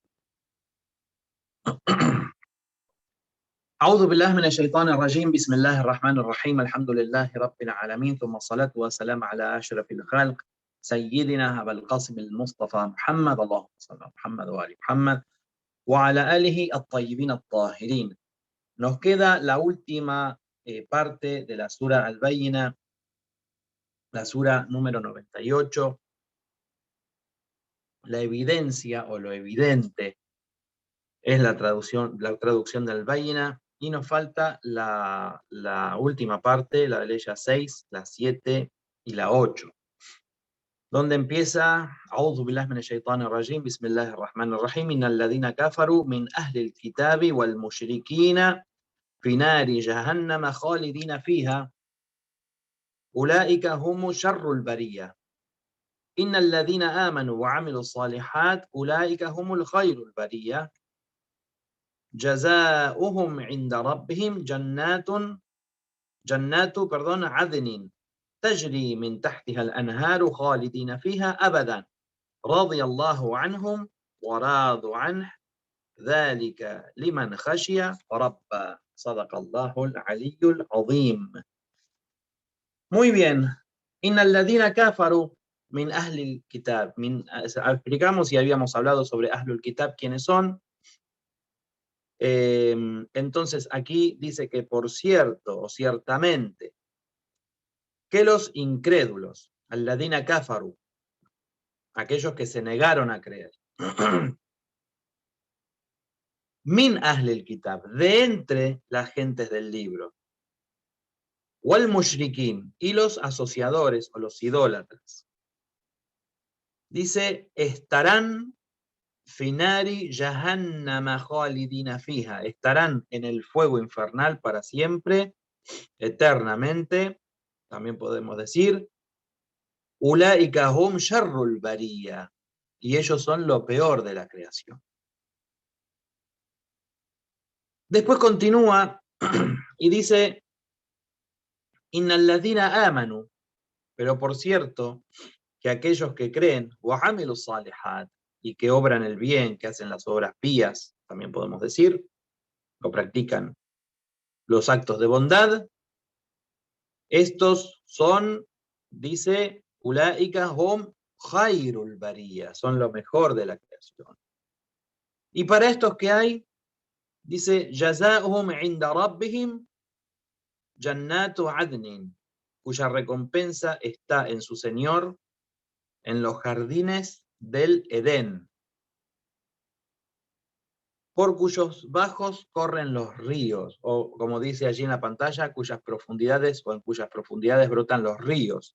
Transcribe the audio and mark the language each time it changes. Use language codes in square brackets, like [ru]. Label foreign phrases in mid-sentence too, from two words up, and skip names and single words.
[ar] أعوذ بالله من الشيطان الرجيم. بسم الله الرحمن الرحيم. الحمد لله رب العالمين، ثم الصلاة والسلام على أشرف الخلق سيدنا أبا القاسم المصطفى محمد، اللهم صل على محمد وآل محمد وعلى آله الطيبين الطاهرين. [es] Nos queda la última parte de la sura Al-Bayyina, la sura número 98, la evidencia o lo evidente es la traducción de Al-Bayyina, y nos falta la última parte, la de ley 6, la 7 y la 8, donde empieza [ar] أعوذ بالله من الشيطان الرجيم، بسم الله الرحمن الرحيم، إن الذين كفروا من أهل الكتاب والمشركين في نار جهنم خالدين فيها أولئك هم شر البرية إن الذين آمنوا وعملوا الصالحات أولئك هم خير البرية جزاؤهم عند ربهم جنات عدن تجري من تحتها الأنهار خالدين فيها أبدا رضي الله عنهم ورضوا عنه ذلك لمن خشي ربه صدق الله العلي العظيم. [es] Muy bien. [ar] إن الذين كفروا من أهل الكتاب. [es] Explicamos y habíamos hablado sobre [ar] أهل الكتاب, [es] quiénes son. Entonces aquí dice que por cierto o ciertamente que los incrédulos, [ar] الذين كفروا, [es] aquellos que se negaron a creer, [ar] من أهل الكتاب, [es] de entre las gentes del libro, [ar] والمشركين, [es] y los asociadores o los idólatras, dice, estarán [ar] في نار جهنم خالدين فيها, [es] estarán en el fuego infernal para siempre, eternamente. También podemos decir [ar] أولئك هم شر البرية, [es] y ellos son lo peor de la creación. Después continúa y dice [ar] إن الذين آمنوا, [es] pero por cierto que aquellos que creen [ar] وعملوا الصالحات, [es] y que obran el bien, que hacen las obras pías, también podemos decir, o practican los actos de bondad, estos son, dice, [ar] أولئك هم خير البرية, [es] son lo mejor de la creación. Y para estos que hay, dice, [ar] جزاؤهم عند ربهم جنات عدن, [es] cuya recompensa está en su Señor en los jardines del Edén, por cuyos bajos corren los ríos, o como dice allí en la pantalla, cuyas profundidades o en cuyas profundidades brotan los ríos.